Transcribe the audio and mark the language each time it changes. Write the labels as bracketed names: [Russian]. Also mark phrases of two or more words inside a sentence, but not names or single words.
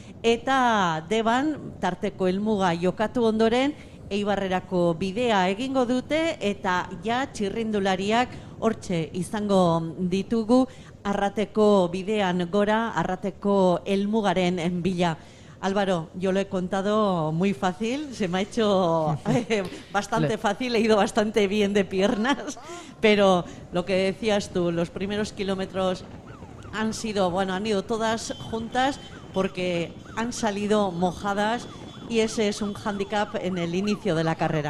[Basque] eta Deban tarteko helmuga jokatu ondoren Eibarrerako bidea egingo dute, eta ja txirrindulariak hortxe izango ditugu Arrateko bidean gora, Arrateko helmugaren bila. [Spanish] Álvaro, yo lo he contado muy fácil, se me ha hecho bastante fácil, he ido bastante bien de piernas, pero lo que decías tú, los primeros kilómetros han ido todas juntas porque han salido mojadas, y ese es un hándicap en el inicio de la carrera.